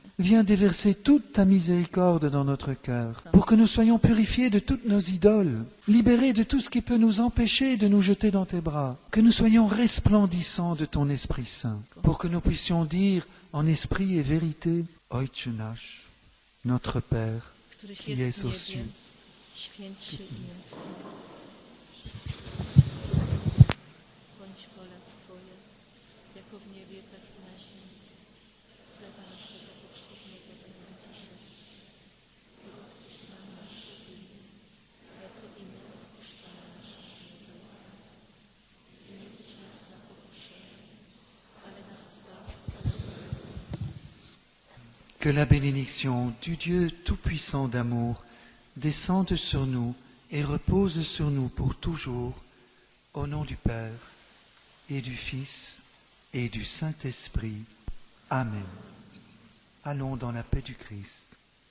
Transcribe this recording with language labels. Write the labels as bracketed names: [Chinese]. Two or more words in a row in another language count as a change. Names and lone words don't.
[French] Viens déverser toute ta miséricorde dans notre cœur, pour que nous soyons purifiés de toutes nos idoles, libérés de tout ce qui peut nous empêcher de nous jeter dans tes bras, que nous soyons resplendissants de ton Esprit Saint, pour que nous puissions dire en esprit et vérité, [Polish] Ojcze nasz, [French] notre Père, qui es aux cieux. [Polish] Święć się imię Twoje. Bądź wola Twoja, jako w niebie, tak i na ziemi. Chleba naszego powszedniego daj nam dzisiaj. I odpuść nam nasze winy, jako i my odpuszczamy naszym winowajcom. I nie wódź nas na pokuszenie, ale nas zbaw od złego. [French] Que la bénédiction du Dieu Tout-Puissant d'amour descende sur nous et repose sur nous pour toujours, au nom du Père et du Fils et du Saint-Esprit. Amen. Allons dans la paix du Christ.